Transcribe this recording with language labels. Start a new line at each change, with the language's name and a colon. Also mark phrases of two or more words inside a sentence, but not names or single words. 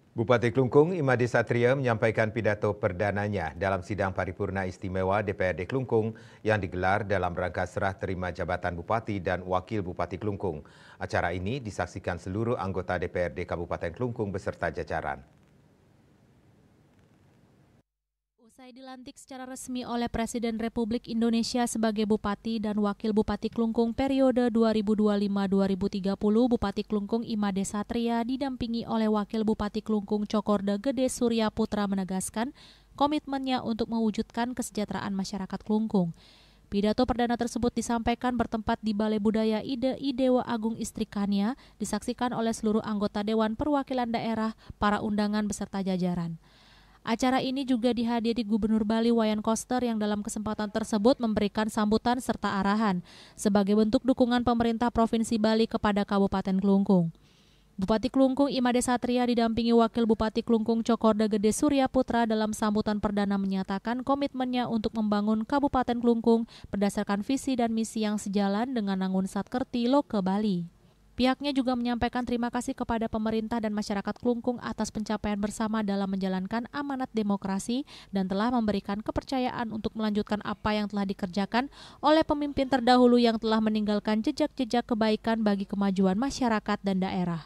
Indonesian: Bupati Klungkung Imade Satria menyampaikan pidato perdananya dalam sidang paripurna istimewa DPRD Klungkung yang digelar dalam rangka serah terima jabatan Bupati dan Wakil Bupati Klungkung. Acara ini disaksikan seluruh anggota DPRD Kabupaten Klungkung beserta jajaran. Usai dilantik secara resmi oleh Presiden Republik Indonesia sebagai Bupati dan Wakil Bupati Klungkung periode 2025-2030, Bupati Klungkung Imade Satria didampingi oleh Wakil Bupati Klungkung Cokorda Gede Surya Putra menegaskan komitmennya untuk mewujudkan kesejahteraan masyarakat Klungkung. Pidato perdana tersebut disampaikan bertempat di Balai Budaya IDI Dewa Agung Istrikania, disaksikan oleh seluruh anggota Dewan Perwakilan Daerah, para undangan beserta jajaran. Acara ini juga dihadiri Gubernur Bali Wayan Koster yang dalam kesempatan tersebut memberikan sambutan serta arahan sebagai bentuk dukungan pemerintah Provinsi Bali kepada Kabupaten Klungkung. Bupati Klungkung Imade Satria didampingi Wakil Bupati Klungkung Cokorda Gede Surya Putra dalam sambutan perdana menyatakan komitmennya untuk membangun Kabupaten Klungkung berdasarkan visi dan misi yang sejalan dengan Nangun Satkerti Loke Bali. Pihaknya juga menyampaikan terima kasih kepada pemerintah dan masyarakat Klungkung atas pencapaian bersama dalam menjalankan amanat demokrasi dan telah memberikan kepercayaan untuk melanjutkan apa yang telah dikerjakan oleh pemimpin terdahulu yang telah meninggalkan jejak-jejak kebaikan bagi kemajuan masyarakat dan daerah.